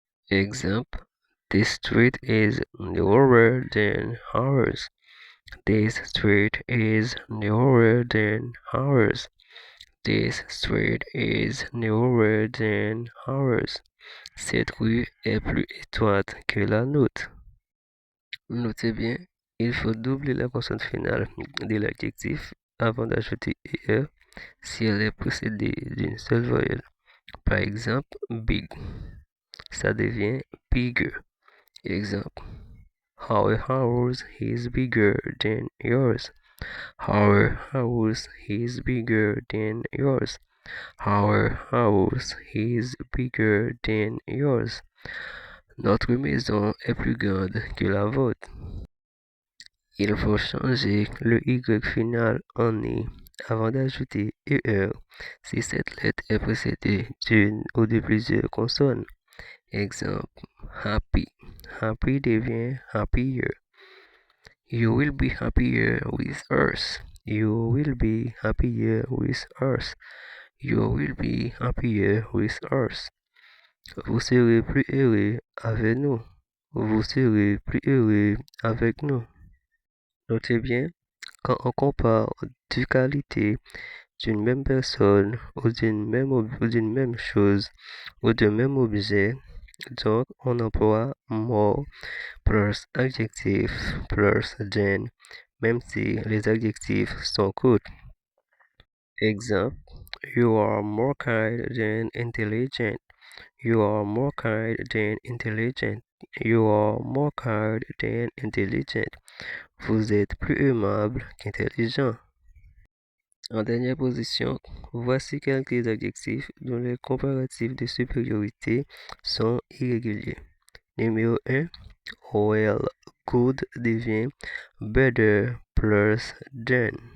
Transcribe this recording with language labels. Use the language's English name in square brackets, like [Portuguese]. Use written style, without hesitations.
[English] Exemple, this street is narrower than ours. This street is narrower than ours. This street is narrower than ours. [French] Cette rue est plus étroite que la nôtre. Notez bien, il faut doubler la consonne finale de l'adjectif avant d'ajouter er si elle est précédée d'une seule voyelle. Par exemple, big, ça devient bigger. [English] Exemple, our house is bigger than yours. Our house is bigger than yours. Our house is bigger than yours. [French] Notre maison est plus grande que la vôtre. Il faut changer le y final en i avant d'ajouter er si cette lettre est précédée d'une ou de plusieurs consonnes. Exemple, happy. Happy devient happier. [English] You will be happier with us. You will be happier with us. You will be happier with us. [French] Vous serez plus heureux avec nous. Vous serez plus heureux avec nous. Notez bien, quand on compare deux qualités d'une même personne ou d'une même chose ou d'un même objet, donc on emploie more plus adjectif plus than, même si les adjectifs sont courts. [English] Exemple, you are more kind than intelligent. You are more kind than intelligent. You are more kind than intelligent. [French] Vous êtes plus aimable qu'intelligent. En dernière position, voici quelques adjectifs dont les comparatifs de supériorité sont irréguliers. Numéro 1, well, good devient better plus than.